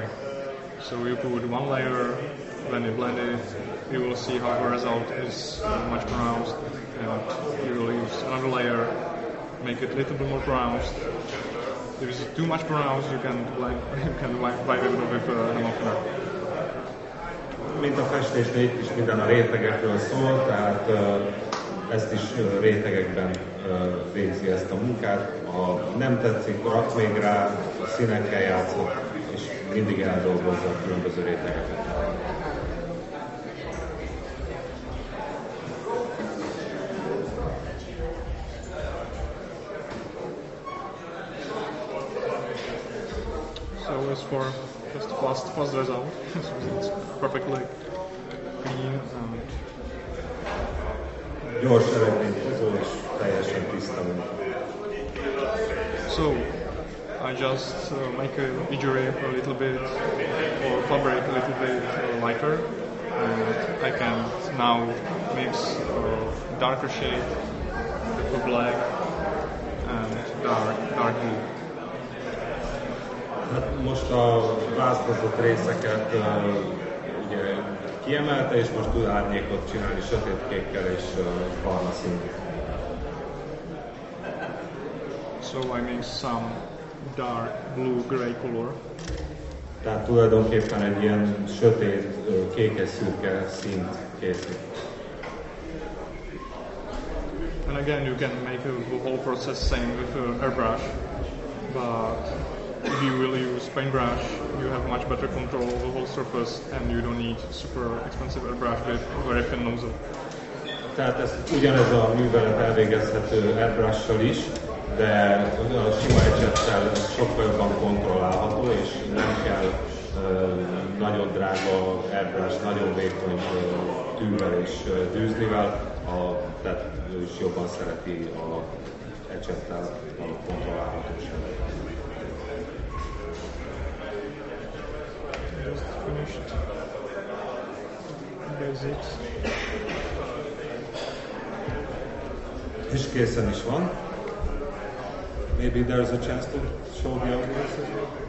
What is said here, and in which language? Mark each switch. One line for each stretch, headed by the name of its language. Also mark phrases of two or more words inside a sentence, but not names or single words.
English: So you put one layer, when you blend it, you will see how the result is much pronounced, and you will use another layer, make it a little bit more pronounced. If it's too much pronounced, you can wipe it with enamel thinner.
Hungarian: Mint a festésnél itt is minden a rétegekről szól, tehát ezt is rétegekben végzi ezt a munkát. Ha nem tetszik, rak még rá, színekkel játszott, és mindig eldolgozza a különböző rétegeket.
English: So as for just fast result, so it's perfectly clean and
Hungarian: Gyors eredményt hozó és teljesen tiszta munka.
English: So I just make each rib a little bit or fabric a little bit lighter, and I can now mix darker shade with black and dark blue.
Hungarian: Hát most a vázlatott részeket ugye kiemelte, és most tud árnyékot csinálni sötétkékkel és barna színű.
English: So I mix some dark blue-gray color.
Hungarian: Tehát tulajdonképpen egy ilyen sötét, kékes-szürke színt készít.
English: And again, you can make the whole process same with airbrush, but if you will use paintbrush, you have much better control of the whole surface, and you don't need super expensive airbrush with very thin nozzle.
Hungarian: Tehát ugyanez a művelet elvégezhető airbrush-sal is, de a sima ecsettel sokkal jobban kontrollálható, és nem kell nagyon drága airbrush, nagyon vékony tűvel és dűzlivel, tehát ő is jobban szereti a ecsettel a kontrollálhatóságot.
English: Just finished basics.
Hungarian: És készen is van.
English: Maybe there's a chance to show the audience as well.